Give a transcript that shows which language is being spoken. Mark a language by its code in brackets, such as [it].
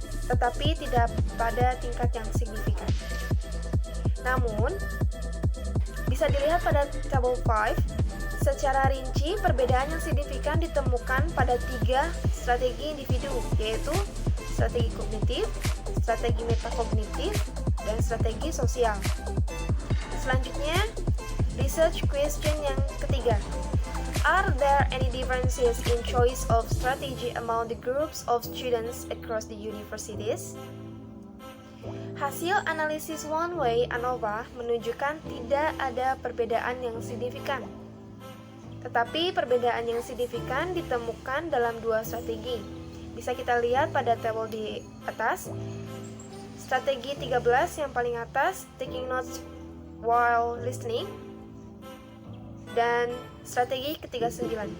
[id] tetapi tidak pada tingkat yang signifikan. Namun, bisa dilihat pada tabel 5, secara rinci perbedaan yang signifikan ditemukan pada 3 strategi individu, yaitu strategi kognitif, strategi metakognitif, dan strategi sosial. Selanjutnya, [en] research question [id] yang ketiga. [en] Are there any differences in choice of strategy among the groups of students across the universities? [id] Hasil analisis one way ANOVA menunjukkan tidak ada perbedaan yang signifikan. Tetapi perbedaan yang signifikan ditemukan dalam 2 strategi. Bisa kita lihat pada tabel di atas. Strategi 13 yang paling atas, [en] taking notes while listening, [id] dan strategi ke-39.